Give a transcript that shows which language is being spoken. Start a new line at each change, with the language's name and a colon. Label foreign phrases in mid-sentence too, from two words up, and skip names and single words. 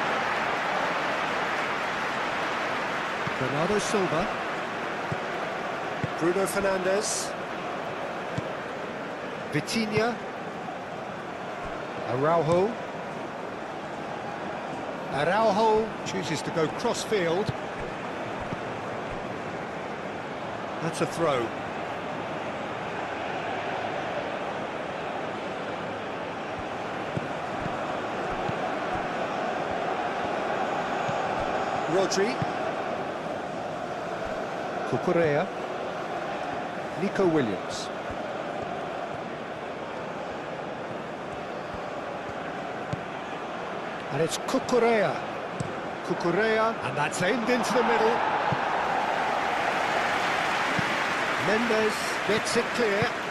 English: Bernardo Silva. Bruno Fernandes. Vitinha. Araujo. Araujo chooses to go cross-field. That's a throw. Rodri. Cucurella. Nico Williams. And it's Cucurella. Cucurella, and that's aimed into the middle. Mendes gets it clear.